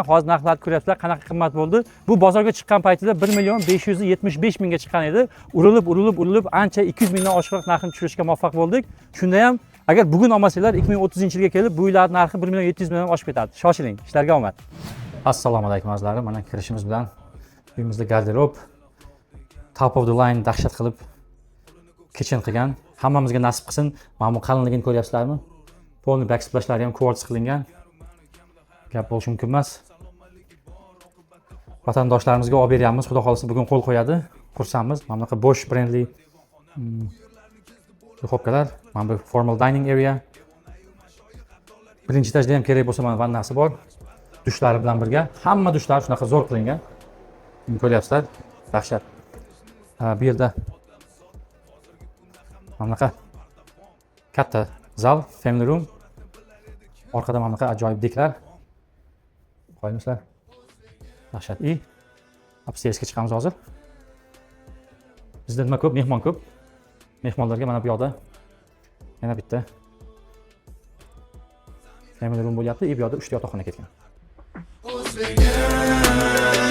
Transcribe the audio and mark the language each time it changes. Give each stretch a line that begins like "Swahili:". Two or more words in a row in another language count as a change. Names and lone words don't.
Uzbek: Hozir narxlarni ko'ryapsizlar, qanaqa qimmat bo'ldi. Bu bozorga chiqqan paytida 1 million 575 mingga chiqqan edi. Urilib ancha 200 mingdan oshiqroq narxini tushirishga muvaffaq bo'ldik. Shunda ham agar bugun olmasanglar 2030-yilga kelib bu uylarning narxi 1 million 700 mingdan oshib ketadi. Shoshiling, ishlarga omad. Assalomu alaykum azizlarim. Mana kirishimiz bilan uyimizda garderob,
English: top of the line
Uzbek: dahshat qilib kitchen qilgan. Hammamizga nasib qilsin. Mana bu qalinligini ko'ryapsizlarmi? Polni backsplash'lari ham quartz qilingan. Gap bo'lishi mumkin emas. Vatandoshlarimizga olib beryapmiz. Xudo xolasa bugun qo'l qo'yadi. Xursandmiz. Mana bunaqa Bosch brendli duxovkalar. Mana bu
English: formal dining area.
Uzbek: Birinchi etajda ham kerak bo'lsa mana vannasi bor. Dushlari bilan birga. Hamma dushlar shunaqa zo'r qilingan. Ko'ryapsizlar? Dahshat. Bu yerda mana bunaqa katta zal,
English: family room.
Uzbek: Orqada mana bunaqa ajoyib deklar. Qo'yinglar. Dahshat. Upstairsga chiqamiz hozir. Bizda nima ko'p, mehmon ko'p. Mehmonlarga mana bu yoqda yana bitta
English: family room
Uzbek: bo'lyapti. Bu yoqda 3 ta yotoqxona ketgan.